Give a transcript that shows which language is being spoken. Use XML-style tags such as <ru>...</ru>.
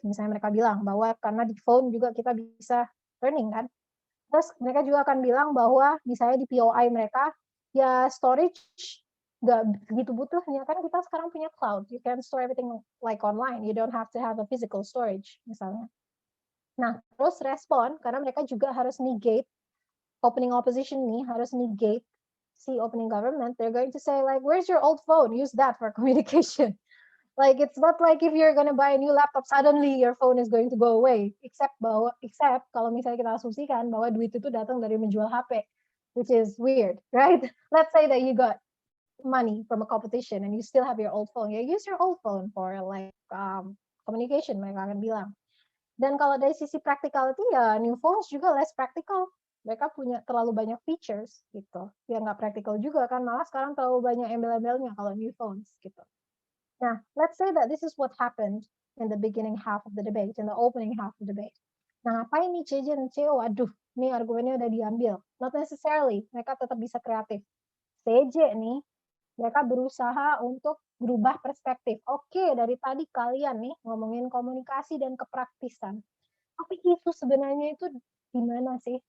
<id>Misalnya mereka bilang bahwa karena di phone juga kita bisa learning kan. Terus mereka juga akan bilang bahwa misalnya di POI mereka ya storage nggak begitu butuhnya kan kita sekarang punya cloud.</id> <en>You can store everything like online. You don't have to have a physical storage</en> <id>misalnya. Nah, terus respon, karena mereka juga harus negate, opening opposition nih, harus negate si opening government,</id> <en>they're going to say like, where's your old phone? Use that for communication. Like, it's not like if you're going to buy a new laptop, suddenly your phone is going to go away.</en> <id>Except kalau misalnya kita asumsikan bahwa duit itu datang dari menjual HP,</id> <en>which is weird, right? Let's say that you got money from a competition and you still have your old phone. You use your old phone for like communication,</en> <id>mereka akan bilang. Dan kalau dari sisi practicality ya new phones juga</id> <en>less practical.</en> <id>Mereka punya terlalu banyak features gitu. Ya nggak practical juga kan, malah sekarang terlalu banyak embel-embelnya kalau new phones gitu. Nah,</id> <en>let's say that this is what happened in the beginning half of the debate, in the opening half of the debate.</en> <id>Nah, apa ini CJ dan CO? Aduh, ini argumennya udah diambil.</id> <en>Not necessarily,</en> <id>mereka tetap bisa kreatif. CJ nih, mereka berusaha untuk berubah perspektif. Oke, dari tadi kalian nih ngomongin komunikasi dan kepraktisan. Tapi itu sebenarnya itu gimana sih?</id>